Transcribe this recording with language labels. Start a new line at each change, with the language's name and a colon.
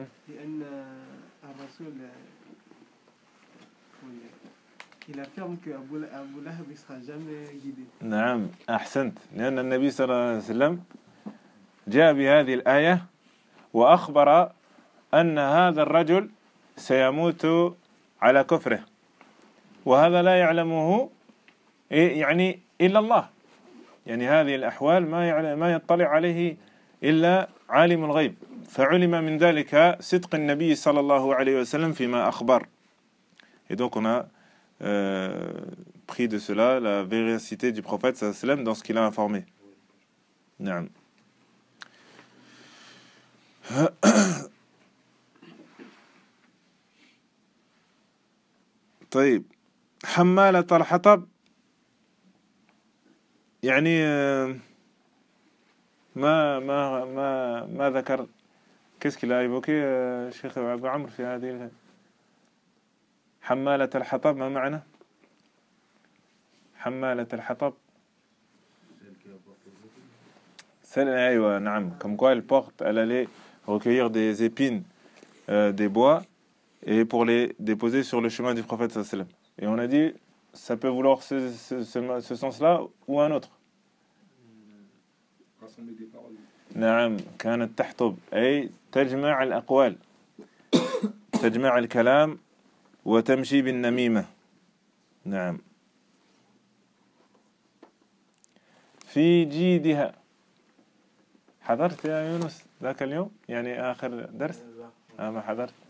Arabic: لأن الرسول
French: il affirme que Abu Lahab ne sera jamais guidé.
Arabic: نعم أحسنت، لأن النبي صلى الله عليه وسلم جاء بهذه الآية وأخبر أن هذا الرجل سيموت على كفره، وهذا لا يعلمه يعني إلا الله، يعني هذه الأحوال ما يطلع عليه إلا عالم الغيب. فعلم من ذلك صدق النبي صلى الله عليه وسلم فيما أخبر.
French: Et donc on a pris de cela la véracité du prophète
Arabic: صلى الله عليه وسلم
French: dans ce qu'il a informé.
Arabic: نعم. طيب حمالة الحطب يعني ما ذكر.
French: Qu'est-ce qu'il a évoqué,
Arabic: Cheikh Abou Amr, في هذه حمالة الحطب؟ ما معنى حمالة الحطب؟ أيوة نعم.
French: Comme quoi, elle porte, elle allait recueillir des épines des bois et pour les déposer sur le chemin du prophète
Arabic: صلى الله عليه وسلم.
French: Et on a dit, ça peut vouloir ce sens-là ou un autre.
Arabic: نعم كانت تحطب أي تجمع الأقوال تجمع الكلام وتمشي بالنميمة. نعم. في جيدها. حضرت يا يونس ذاك اليوم يعني آخر درس؟ ما حضرت.